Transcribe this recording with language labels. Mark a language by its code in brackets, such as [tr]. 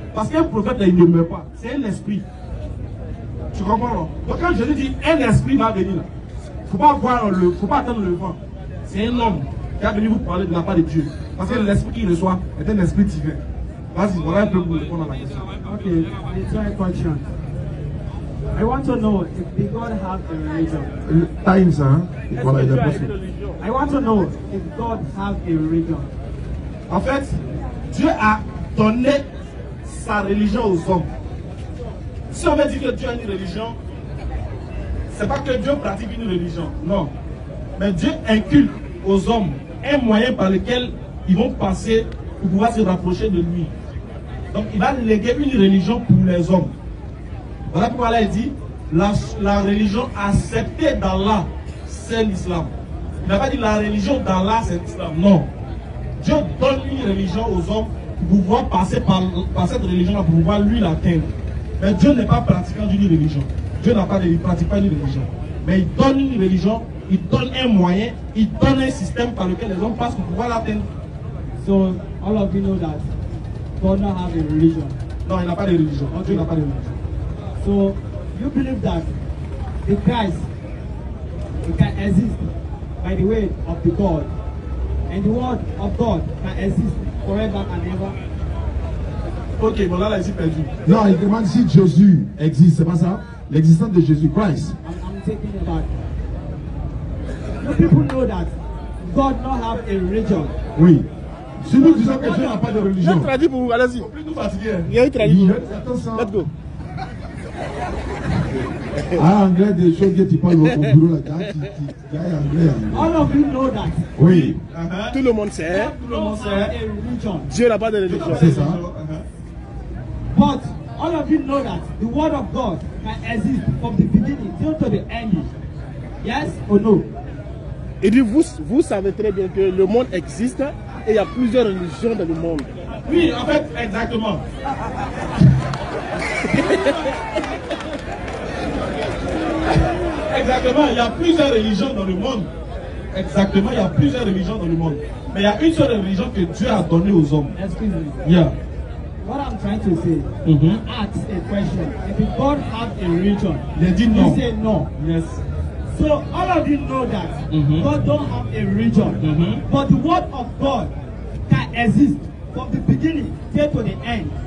[fr] Parce qu'un prophète, il ne meurt pas. C'est un esprit. Tu comprends non? Donc quand Jésus dit, un esprit va venir là. Faut pas attendre le vent. C'est un homme qui a venu vous parler de la part de Dieu. Parce que l'esprit qu'il reçoit est un esprit divin. Vas-y, voilà un peu pour répondre à la question. [en] Ok, it's a question. I want to know if the God have a religion. [fr] Times, hein? Voilà, il est possible. [en] I want to know if God have a religion. [fr] En fait, Dieu a donné sa religion aux hommes. Si on veut dire que Dieu a une religion, c'est pas que Dieu pratique une religion, non. Mais Dieu inculque aux hommes un moyen par lequel ils vont passer pour pouvoir se rapprocher de lui. Donc il va léguer une religion pour les hommes. Voilà pourquoi Allah dit, la religion acceptée d'Allah, c'est l'islam. Il n'a pas dit la religion d'Allah, c'est l'islam. Non. Dieu donne une religion aux hommes pour pouvoir passer par cette religion-là, pour pouvoir lui l'atteindre. Mais Dieu n'est pas pratiquant d'une religion. Dieu ne pratique pas une religion. Mais il donne une religion, il donne un moyen, il donne un système par lequel les hommes passent pour pouvoir l'atteindre. [en] So, all of you know that God not have a religion. [fr] Non, il n'a pas de religion. [en] Okay. [fr] Dieu n'a pas de religion. [en] So, you believe that the Christ can exist by the way of the God, and the word of God can exist forever and ever? [fr] Ok, bon là, il s'est perdu. Non, il demande si Jésus existe, c'est pas ça? L'existence de Jésus Christ. [en] I'm taking about. You people know that God not have a religion. [fr] Oui. Si nous disons que Dieu n'a pas de religion. Je traduis pour vous, allez-y. Plus nous fatiguer. Il y a une traduction. [en] Let's go. [fr] Ah, anglais, des choses que tu parles au bureau là. Anglais. [en] All of you know that. [fr] Oui. Tout le monde sait. Tout le monde sait. [en] A religion. [fr] Dieu n'a pas de religion. C'est ça. [en] But all of you know that the word of God can exist from the beginning till to the end. Yes or no? [fr] Il dit, vous savez très bien que le monde existe et il y a plusieurs religions dans le monde. Oui, en fait, exactement. Exactement, il y a plusieurs religions dans le monde. Exactement, il y a plusieurs religions dans le monde. Mais il y a une seule religion que Dieu a donnée aux hommes. [en] Excuse me. Yeah. What I'm trying to say, ask a question. If God have a religion, They did no. you say no. Yes. So all of you know that God don't have a religion, but the word of God can exist from the beginning till to the end.